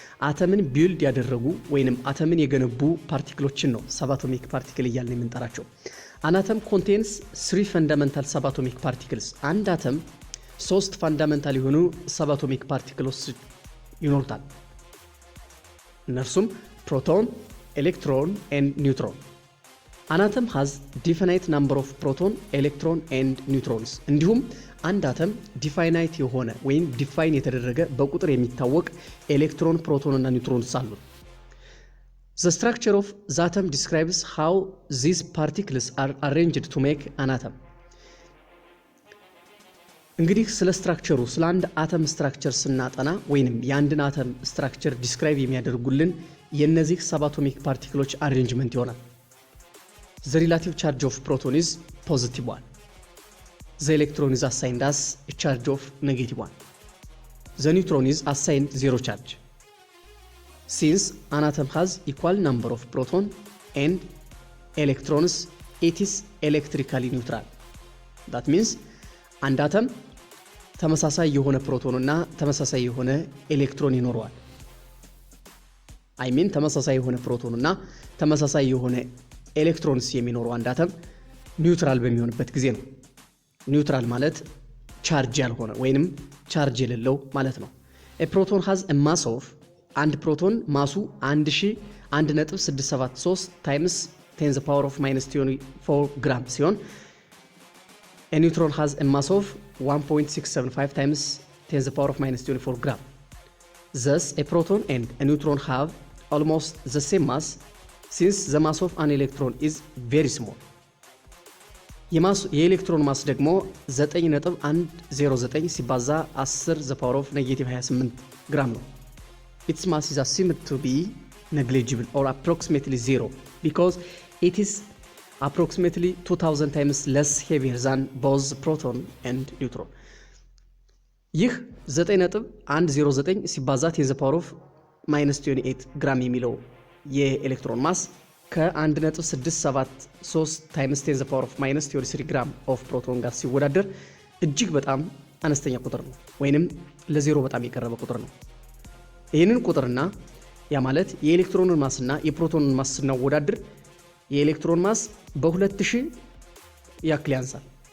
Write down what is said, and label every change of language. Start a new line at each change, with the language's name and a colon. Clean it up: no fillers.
Amharic: አተምን ቢልድ ያደረጉ ወይንም አተምን የገነቡ ፓርቲክሎችን ነው ሰባቶሚክ ፓርቲክል እያልን የምንጠራቸው።
English: An atom contains 3 fundamental subatomic particles.
Amharic: አንድ አተም 3 ፋንዳሜንታል የሆኑ ሰባቶሚክ ፓርቲክሎች ይኖሩታል። እነርሱም ፕሮቶን፣ ኤሌክትሮን
English: and neutron. An atom has definite number of proton, electron and neutrons.
Amharic: እንዲሁም አንድ አተም ዲፋይናይት የሆነ ወይም ዲፋይን የተደረገ በቁጥር የሚታወቅ ኤሌክትሮን፣ ፕሮቶን እና ኒውትሮንስ አሉ።
English: The structure of the atom describes how these particles are arranged to make an atom.
Amharic: እንግዲህ ስለ ስትራክቸሩ ስለ አንድ አተም ስትራክቸር ስናጠና ወይንም የአንድን አተም ስትራክቸር ዲስክራይብ የሚያደርጉልን የነዚህ ሰባቶሚክ ፓርቲክሎች አሬንጅመንት ይሆናል።
English: The relative charge of proton is positive 1. The electron is assigned as a charge of negative 1. The neutron is assigned 0 charge. Since an atom has equal number of proton and electrons, it is electrically neutral. That means
Amharic: አንድ አተም ተመሳሳይ የሆነ ፕሮቶን እና ተመሳሳይ የሆነ ኤሌክትሮን ይኖረዋል። ተመሳሳይ የሆነ ፕሮቶን እና ተመሳሳይ የሆነ ኤሌክትሮንስ የሚኖረው አንድ አተም ኒውትራል በሚሆንበት ጊዜ ነው። ኒውትራል ማለት ቻርጅ ያልሆነ ወይንም ቻርጅ የሌለው ማለት ነው።
English: A proton has a mass of
Amharic: አንድ ፕሮቶን ማሱ
English: 1.673 times 10 the power of -24
Amharic: ግራም ሲሆን
English: a neutron has a mass of 1.675 times 10 the power of -24 gram. Thus, a proton and a neutron have almost the same mass since the mass of an electron is very small.
Amharic: የኤሌክትሮን ማስ ደግሞ 9.109 ሲባዛ 10
English: the power of -28
Amharic: ግራም ነው።
English: Its mass is assumed to be negligible or approximately zero because it is approximately 2000 times less heavier than both proton and neutron.
Amharic: ይህ 9.109 ሲባዛ 10
English: the power of
Amharic: -28 ግራም የሚለው የኤሌክትሮን ማስ ከ1.673
English: ታይምስ 10 ዘ ፓወር ኦፍ ማይነስ 23 ግራም ኦፍ ፕሮቶን
Amharic: ጋር ሲወዳደር እጅግ በጣም አነስተኛ ቁጥር ነው፣ ወይንም ለዜሮ በጣም የቀረበ ቁጥር ነው። ይህንን ቁጥርና ያ ማለት የኤሌክትሮንን ማስና የፕሮቶንን ማስ ስናወዳድር የኤሌክትሮን ማስ በ2000 ያክል ያንሳል።